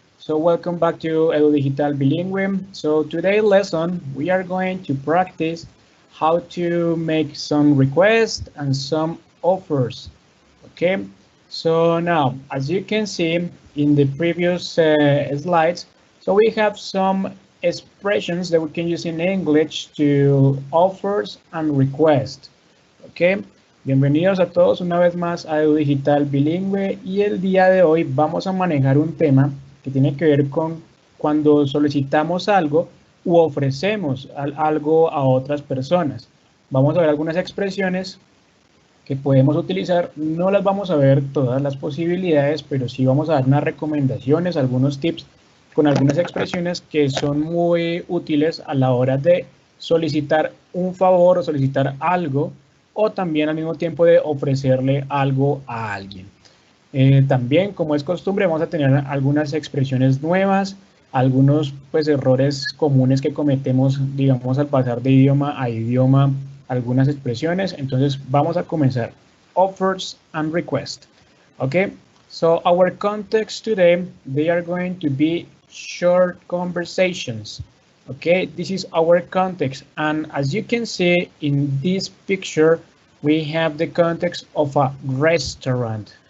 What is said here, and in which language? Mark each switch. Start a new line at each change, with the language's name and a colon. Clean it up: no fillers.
English: So, welcome back to Edu Digital Bilingüe. So, today's lesson, we are going to practice how to make some requests and some offers. Okay, so now, as you can see in the previous slides, so we have some expressions that we can use in English to offers and requests. Okay.
Spanish: Bienvenidos a todos una vez más a Edu Digital Bilingüe y el día de hoy vamos a manejar un tema que tiene que ver con cuando solicitamos algo u ofrecemos algo a otras personas. Vamos a ver algunas expresiones que podemos utilizar, no las vamos a ver todas las posibilidades, pero sí vamos a dar unas recomendaciones, algunos tips con algunas expresiones que son muy útiles a la hora de solicitar un favor o solicitar algo o también al mismo tiempo de ofrecerle algo a alguien. También, como es costumbre, vamos a tener algunas expresiones nuevas, algunos errores comunes que cometemos, digamos, al pasar de idioma a idioma, algunas expresiones. Entonces, vamos a comenzar.
English: Offers and requests. Okay, so our context today, they are going to be short conversations. Okay, this is our context, and as you can see in this picture, we have the context of a restaurant.